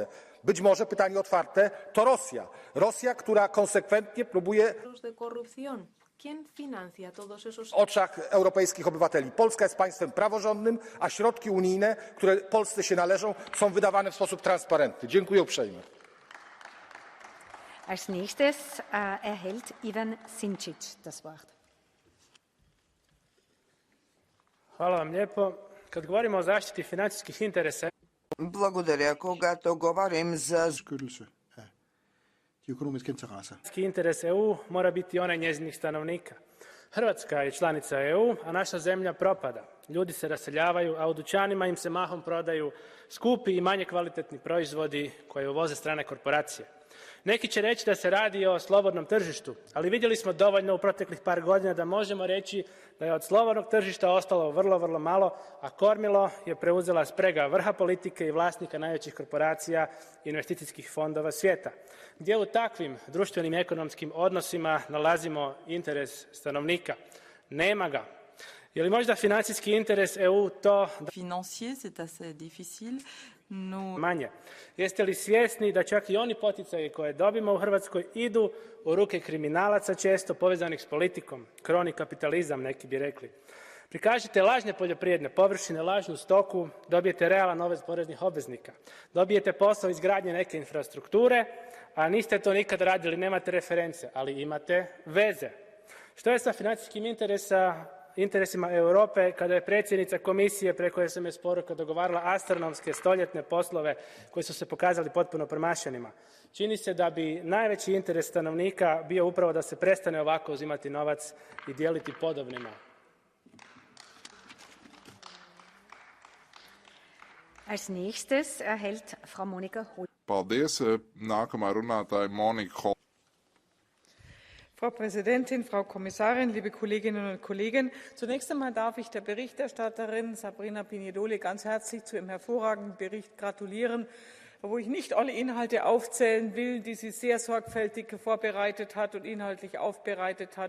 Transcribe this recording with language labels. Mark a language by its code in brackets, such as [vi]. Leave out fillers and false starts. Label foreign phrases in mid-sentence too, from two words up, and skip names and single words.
[pl] Być może, pytanie otwarte, to Rosja. Rosja, która konsekwentnie próbuje w oczach europejskich obywateli. Polska jest państwem praworządnym, a środki unijne, które Polsce się należą, są wydawane w sposób transparentny. Dziękuję uprzejmie. [de] Als nächstes erhält Ivan Sinčić das Wort. [hr] Hvala vam lijepo. Kad govorimo o zaštiti financijskih interesa, [bg] Благодаря. Когато говорим за [hr] interes EU mora biti onaj njezinih stanovnika. Hrvatska je članica EU, a naša zemlja propada. Ljudi se raseljavaju, a u dućanima im se mahom prodaju skupi i manje kvalitetni proizvodi koje uvoze strane korporacije. Neki će reći da se radi o slobodnom tržištu, ali vidjeli smo dovoljno u proteklih par godina da možemo reći da je od slobodnog tržišta ostalo vrlo, vrlo malo, a kormilo je preuzela sprega vrha politike i vlasnika najvećih korporacija i investicijskih fondova svijeta. Gdje u takvim društvenim i ekonomskim odnosima nalazimo interes stanovnika? Nema ga. Je li možda financijski interes EU to manje? Jeste li svjesni da čak i oni poticaji koje dobimo u Hrvatskoj idu u ruke kriminalaca često povezanih s politikom, kroni kapitalizam neki bi rekli. Prikažite lažne poljoprivredne površine, lažnu stoku, dobijete realan novac poreznih obveznika. Dobijete posao izgradnje neke infrastrukture, a niste to nikad radili, nemate reference, ali imate veze. Što je sa financijskim interesima Europe kada je predsjednica komisije preko SMS poruka dogovarala astronomske stoljetne poslove koji su se pokazali potpuno promašenima? Čini se da bi najveći interes stanovnika bio upravo da se prestane ovako uzimati novac i dijeliti podobnima. [de] Als nächstes erhält Frau Monika Hohl. [lv] Paldies. Nākamā runātāja Monika Hohl. [de] Frau Präsidentin, Frau Kommissarin, liebe Kolleginnen und Kollegen! Zunächst einmal darf ich der Berichterstatterin Sabrina Pignedoli ganz herzlich zu ihrem hervorragenden Bericht gratulieren, wo ich nicht alle Inhalte aufzählen will, die sie sehr sorgfältig vorbereitet hat und inhaltlich aufbereitet hat.